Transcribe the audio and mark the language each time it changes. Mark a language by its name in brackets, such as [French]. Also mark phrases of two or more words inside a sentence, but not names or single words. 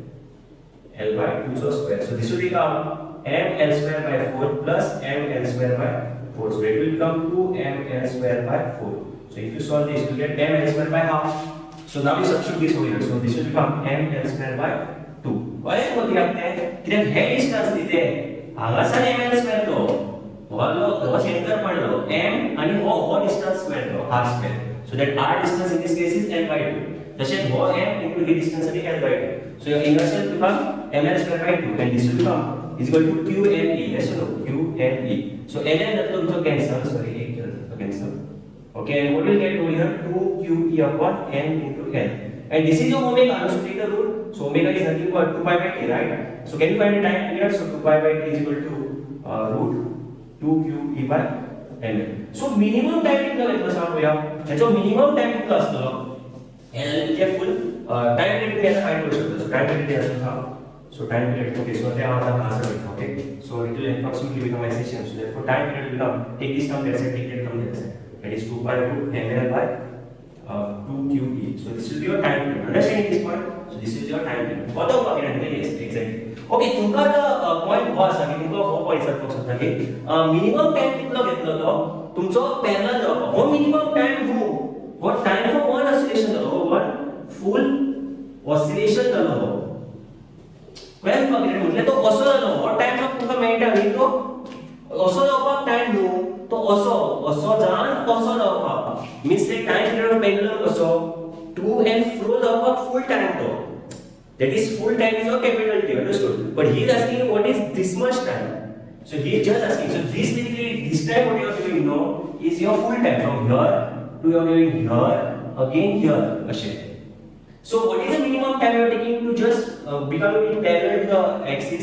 [English] L by 2 square. So this will become m L square by 4 plus m L square by 4. So it will become 2m L square by 4. So if you solve this, you get m L square by half. So now we substitute this over here. So this will become m L square by 2. Why is what [Konkani] कित्याक हे डिस्टन्स दिते हांगासान [English] m L square [Konkani] लो हो सेंटर पडलो m आणि हो डिस्टन्स स्क्वेअर लो [English] half square. So that r distance in this case is L by 2. [Konkani] तशेंच हो [English] m into the distance is L by 2. So your inertia will become m L square by 2 and this will become is equal to QLE. Yes or no? QLE. So ln that will cancel. Sorry, [Konkani] एक cancel. [English] Okay, and what will get over here? 2QE upon n into L. And this is your omega. So take the rule. So omega is nothing but 2 pi by t, right? So can you find the time period? So 2 pi by t is equal to root 2QE by n. [Konkani] So [English] minimum time [Konkani] कितना घेतलो सांग पळोवया. याचो [English] minimum time [Konkani] कितलो आसतलो? [English] and जे full time period we find [Konkani] करू शकतो. [English] So time period is how? So time period, okay, so they are the answer, okay. So it will approximately become a session. So therefore time period will become, take this term, let's say, take that term, let's say, that is 2 by 2 ml by 2QE. So this will be your time period. Understanding this point? So this is your time period. What about again? Yes, exactly. Okay, तुमका the point was [Konkani] आम्ही तुमका हो point सांगतो सांगता की [English] minimum time [Konkani] कितलो घेतलो तो तुमचो parallel जावप. हो minimum time हो. [English] What time for one oscillation [Konkani] जालो? [English] One full oscillation जालो. [Konkani] कळ्ळें तुका कितें म्हटलें तो असो जालो. हो टाइम जो तुमका मेळटा न्ही तो असो जावपाक टाइम न्हू तो असो जावन असो जावपाक मीन्स ते [English] time period [Konkani] पेंडुलम कसो [English] to and fro [Konkani] जावपाक [English] full time [Konkani] तो [English] that is full time is your capital T, understood? But he is asking what is this much time. So he is just asking. So this basically this time what you are doing now is your full time from here to you are doing here again here ashe. So what is the minimum time you are taking to just become in parallel to the axis?